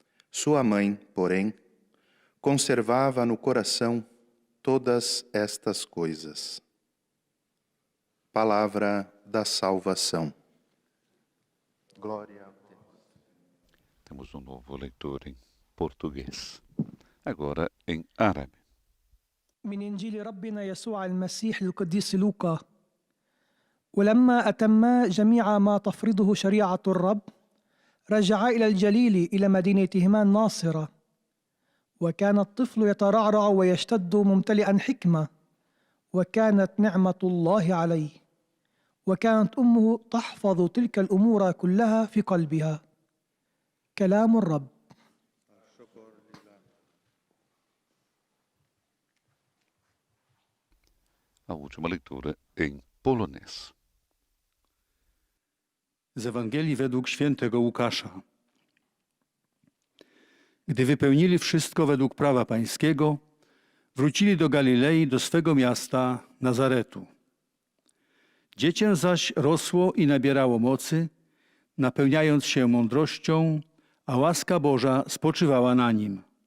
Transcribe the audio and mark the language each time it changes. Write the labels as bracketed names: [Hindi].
[Portuguese] Sua mãe, porém, conservava no coração todas estas coisas. Palavra da salvação. Glória a Deus. Temos novo leitor em português. Agora em árabe. [Arabic] من إنجيل ربنا يسوع المسيح القديس لوقا. ولما أتما جميع ما تفرضه شريعة الرب رجعا إلى الجليل إلى مدينتهما الناصرة. وكان الطفل يترعرع ويشتد ممتلئا حكمة، وكانت نعمة الله عليه، وكانت أمه تحفظ تلك الأمور كلها في قلبها. كلام الرب. [Portuguese] A última leitura em polonês. [Polish] Z Ewangelii według świętego Łukasza. Gdy wypełnili wszystko według prawa pańskiego, wrócili do Galilei, do swego miasta Nazaretu. Dziecię zaś rosło i nabierało mocy, napełniając się mądrością, a łaska Boża spoczywała na nim.